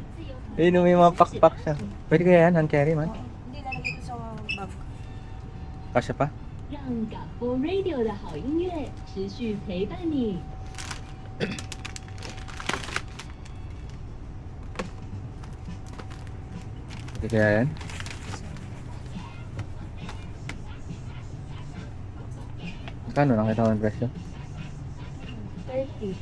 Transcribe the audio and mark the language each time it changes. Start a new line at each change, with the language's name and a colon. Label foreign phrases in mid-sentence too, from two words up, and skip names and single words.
Filipino: Ayun, may mga pakpak siya. Pwede kaya yan,
English: hand carry
Filipino: man? Hindi lalagay ko sa bag. Kasya pa?
Chinese: 让港播 Radio 的好音乐持续陪伴你。
Filipino: Pwede kaya yan? Kano nakita ko ang presyo? 30.